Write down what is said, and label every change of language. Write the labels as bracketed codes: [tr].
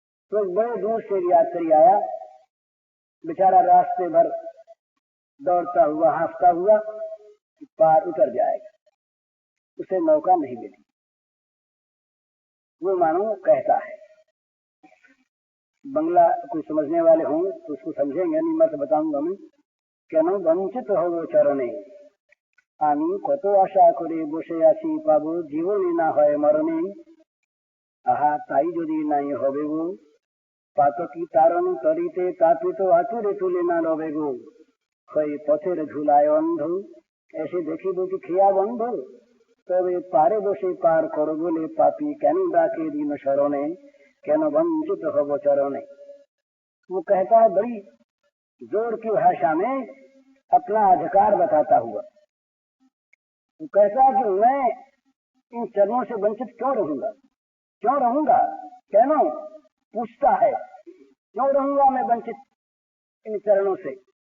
[hi] तो बड़े दूर से यात्री आया, बेचारा रास्ते भर दौड़ता हुआ हाँफता हुआ पार उतर जाएगा, उसे नौका नहीं मिली। वो मानो कहता है, बंगला कोई समझने वाले हों तो उसको समझेंगे, नहीं मैं तो बताऊंगा मैं। [bn] কেন বঞ্চিত হব চরণে আমি কত আশা করে বসে আছি পাবো জীবনে না হয় মরণে। আহা তাই যদি নাই হবে গো পাতকি তারণ তরিতে তাপিত আতুরে তুলে না লবে গো হয়ে পথের ধুলায় অন্ধ এসে দেখিব কি খেয়া বন্ধ তবে পারে বসে পার করো বলে পাপী কেন ডাকে দিন শরণে কেন বঞ্চিत হব চরণে। [hi] वो कहता है बड़ी जोर की भाषा में अपना अधिकार बताता हुआ, वो कहता है कि मैं इन चरणों से वंचित क्यों रहूंगा, कहना पूछता है क्यों रहूंगा मैं वंचित इन चरणों से।